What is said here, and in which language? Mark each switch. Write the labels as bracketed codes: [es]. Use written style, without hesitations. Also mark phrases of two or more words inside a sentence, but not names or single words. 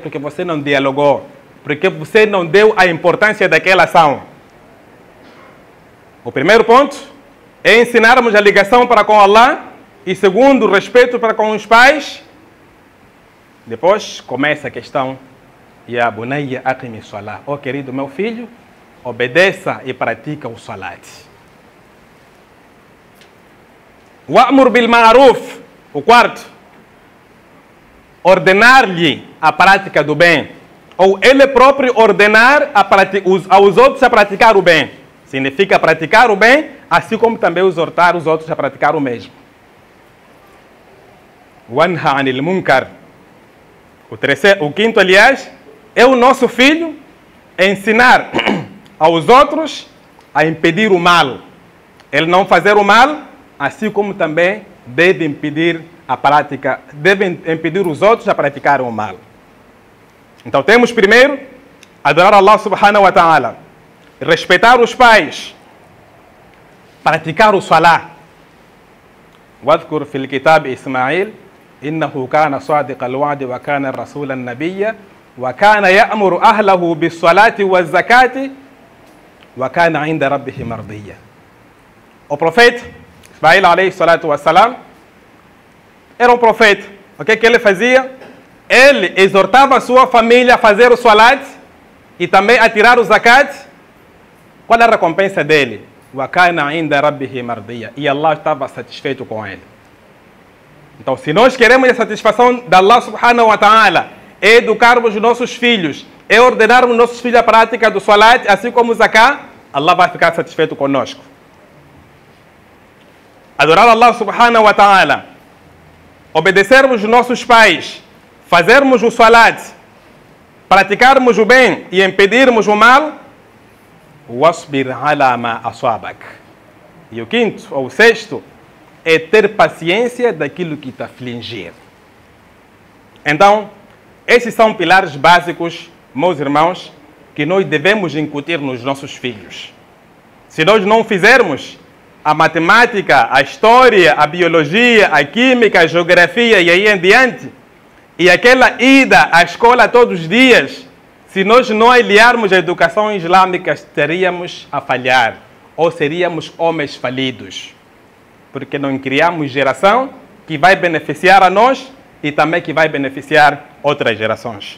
[pt] Porque você não dialogou. Porque você não deu a importância daquela ação. O primeiro ponto é ensinarmos a ligação para com Allah. E segundo, o respeito para com os pais. Depois começa a questão. [ar] يا بني أقم الصلاة. [pt] Ó querido meu filho, obedeça e pratica o salat. [ar] وأمر بالمعروف. [pt] O quarto, ordenar-lhe a prática do bem. Ou ele próprio ordenar aos outros a praticar o bem. Significa praticar o bem, assim como também exortar os outros a praticar o mesmo. [ar] وانه عن المنكر. [pt] O quinto, aliás, é o nosso filho ensinar aos outros a impedir o mal. Ele não fazer o mal, assim como também deve impedir os outros a praticarem o mal. Então temos primeiro, adorar [ar] الله سبحانه وتعالى, [pt] respeitar os pais, praticar o salah. [ar] واذكر في الكتاب إسماعيل إنه كان صادق الوعد وكان رسولا نبيا وكان يأمر أهله بالصلاة والزكاة وكان عند ربه مرضيا. [pt] O profeta Ismail [ar] عليه الصلاة والسلام [pt] era um profeta. O que ele fazia? Ele exortava a sua família a fazer o salat e também a tirar o zakat. Qual era a recompensa dele? [ar] وَكَانَ عِنْدَ رَبِّهِ مَرْضِيًّا. [pt] E Allah estava satisfeito com ele. Então, se nós queremos a satisfação de [ar] الله سبحانه وتعالى, [pt] é educarmos os nossos filhos, é ordenarmos nossos filhos a prática do salat, assim como o zakat, Allah vai ficar satisfeito conosco. Adorar [ar] الله سبحانه وتعالى, [pt] obedecermos os nossos pais, fazermos o salat, praticarmos o bem e impedirmos o mal, [ar] واصبر على ما أصابك. [pt] E o quinto, ou o sexto, é ter paciência daquilo que te afligir. Então, esses são pilares básicos, meus irmãos, que nós devemos incutir nos nossos filhos. Se nós não fizermos, a matemática, a história, a biologia, a química, a geografia e aí em diante, e aquela ida à escola todos os dias, se nós não aliarmos a educação islâmica, estaríamos a falhar, ou seríamos homens falidos, porque não criamos geração que vai beneficiar a nós e também que vai beneficiar outras gerações.